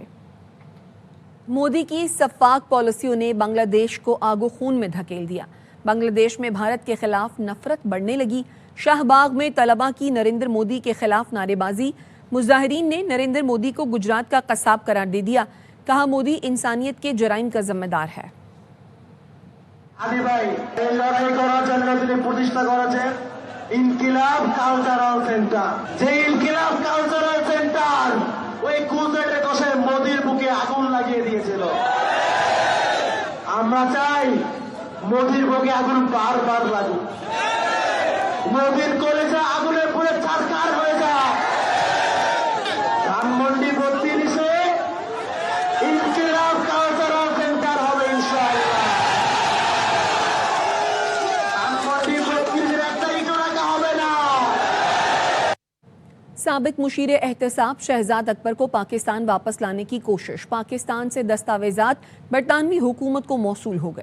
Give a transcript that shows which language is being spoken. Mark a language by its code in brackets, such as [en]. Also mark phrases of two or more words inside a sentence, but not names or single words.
[ur] مودی کی سفاک پالیسیوں نے بنگلہ دیش کو آگ و خون میں دھکیل دیا. بنگلہ دیش میں بھارت کے خلاف نفرت بڑھنے لگی. شاہ باغ میں طلباء کی نریندر مودی کے خلاف نعرے بازی. مظاہرین نے نریندر مودی کو گجرات کا قصاب قرار دے دیا. کہا مودی انسانیت کے جرائم کا ذمہ دار ہے. [bn] ইনকিলাব কালচারাল সেন্টার, যে ইনকিলাব কালচারাল সেন্টার ওই কুচেটে বসে মোদির বুকে আগুন লাগিয়ে দিয়েছিল. আমরা চাই মোদির বুকে আগুন বারবার লাগুক, মোদির কলেজে আগুনে পুরো ছারখার হয়ে যায়. ধানমন্ডি 32-এ ইনকিলাব কালচারাল সেন্টার হবে ইনশাআল্লাহ. [ur] سابق مشیر احتساب شہزاد اکبر کو پاکستان واپس لانے کی کوشش. پاکستان سے دستاویزات برطانوی حکومت کو موصول ہو گئے.